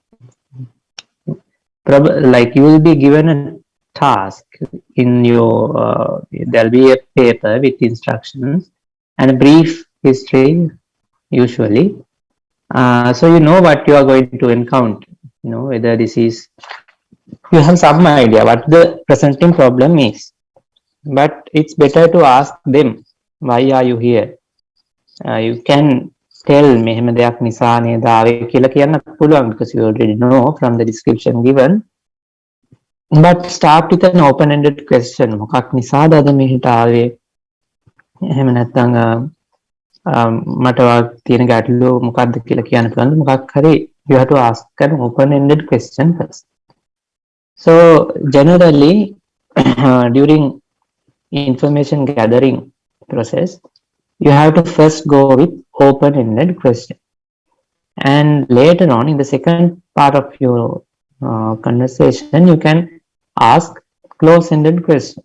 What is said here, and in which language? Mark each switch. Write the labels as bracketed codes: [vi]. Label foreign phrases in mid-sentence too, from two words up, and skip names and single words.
[en] Like you will be given a task in your there'll be a paper with instructions and a brief history usually, so you know what you are going to encounter, whether this is, you have some idea what the presenting problem is, but it's better to ask them, why are you here? You can tell [si] මෙහෙම දෙයක් නිසා නේද ආවේ කියලා කියන්නත් පුළුවන්, [en] because you already know from the description given. But start with an open-ended question. [si] මොකක් නිසාද අද මෙහෙට ආවේ? එහෙම නැත්නම් මට තියෙන ගැටලුව මොකක්ද කියලා කියන්න පුළුවන්. මොකක් හරි, [en] you have to ask an open-ended question first. So generally during information gathering process, you have to first go with open-ended question, and later on in the second part of your conversation you can ask close-ended questions.